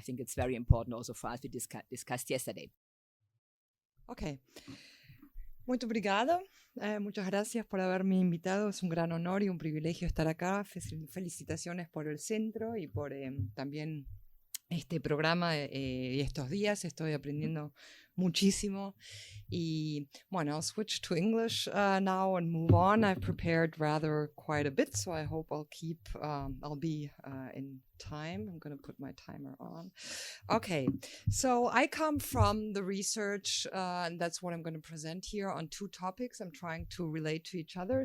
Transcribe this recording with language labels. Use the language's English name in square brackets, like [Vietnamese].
[English] I think it's very important also for us. We discussed yesterday. [Portuguese] Okay. Muito obrigada. [Spanish] Muchas gracias por haberme invitado. Es un gran honor y un privilegio estar acá. Felicitaciones por el centro y por también este programa y estos días. Estoy aprendiendo muchísimo. Y bueno, [English] I'll switch to English now and move on. I've prepared rather quite a bit, so I hope I'll be in time. I'm going to put my timer on. Okay, so I come from the research, and that's what I'm going to present here on two topics I'm trying to relate to each other.